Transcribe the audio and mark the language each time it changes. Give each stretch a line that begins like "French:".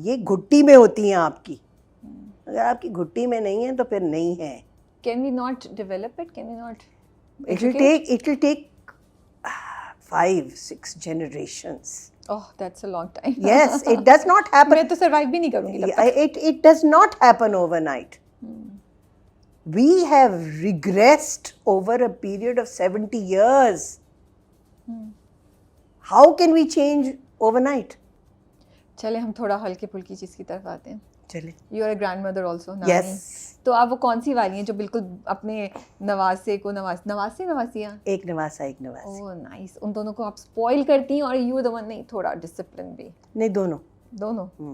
Urdu: یہ گھٹی میں ہوتی ہیں آپ کی, اگر آپ کی گھٹی میں نہیں ہے تو پھر نہیں ہے.
English: Can we not develop it? Can we not? It will take 5-6 generations. Oh, that's a long time. Yes, it does not happen.
Urdu: میں تو survive بھی نہیں کروں گی تب تک.
English: It does not happen overnight. We have regressed over a period of 70 years. How can we change overnight?
Urdu: چلے ہم تھوڑا ہلکے پھلکی چیز کی طرف آتے ہیں. چلے.
English: You are a grandmother also. Yes.
Urdu: تو آپ وہ کون سی والی ہیں جو بالکل اپنے نواسے کو نواسیاں ایک نواسا ایک نواسی.
English: Oh nice.
Urdu: ان دونوں کو آپ اسپوائل کرتی ہیں اور
English: you the one
Urdu: نہیں تھوڑا ڈسپلن بھی؟ نہیں, دونوں